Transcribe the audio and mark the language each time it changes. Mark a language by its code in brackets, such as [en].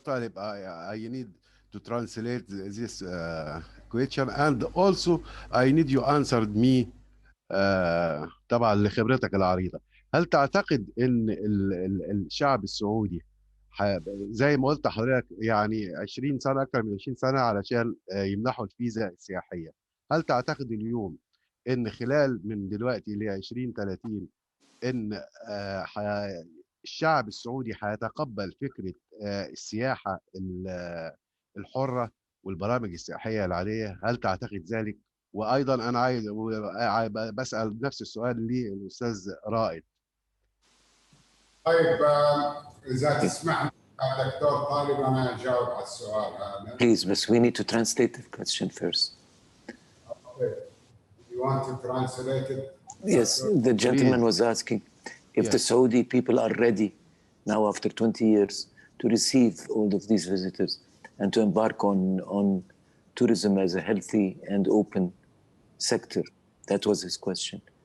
[en] Talib, I need to translate this question, and also I need you answered me [ar] طبعا لخبرتك العريضة. هل تعتقد ان الشعب السعودي زي ما قلت لحضرتك يعني 20 سنة اكثر من 20 سنة علشان يمنحوا الفيزا السياحية، هل تعتقد اليوم ان خلال من دلوقتي ل 2030 ان الشعب السعودي هيتقبل فكرة السياحة الحرة والبرامج السياحية العادية؟ هل تعتقد ذلك؟ وايضا انا عايز بسأل نفس السؤال للاستاذ رائد. طيب اذا تسمح دكتور طالب انا اجاوب على السؤال هذا. [en] Please, but we need to translate the question first. Okay. You want to translate it? Yes, the gentleman was asking if the Saudi people are ready now after 20 years to receive all of these visitors and to embark on tourism as a healthy and open sector. That was his question.